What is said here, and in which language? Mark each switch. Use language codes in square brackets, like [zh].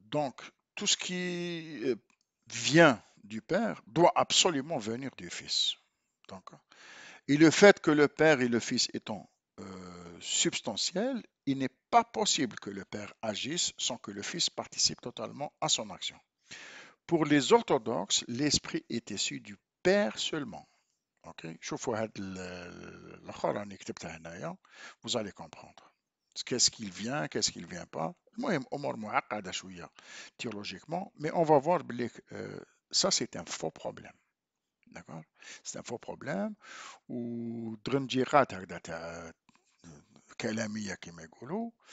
[fr] Donc, tout ce qui vient du Père doit absolument venir du Fils. Donc, et le fait que le Père et le Fils étant substantiels, il n'est pas possible que le Père agisse sans que le Fils participe totalement à son action. Pour les orthodoxes, l'Esprit est issu du Père seulement. [ar] Ok, شوفوا هاد الآخر راني كتبتها هنايا. [fr] Vous allez comprendre. Qu'est-ce qu'il vient, qu'est-ce qu'il vient pas. [ar] المهم أمور معقدة شوية [fr] théologiquement, mais on va voir بلي ça c'est un faux problème. D'accord? C'est un faux problème. [ar] ودرنجيقات هكذا تاع كلامية كما يقولوا.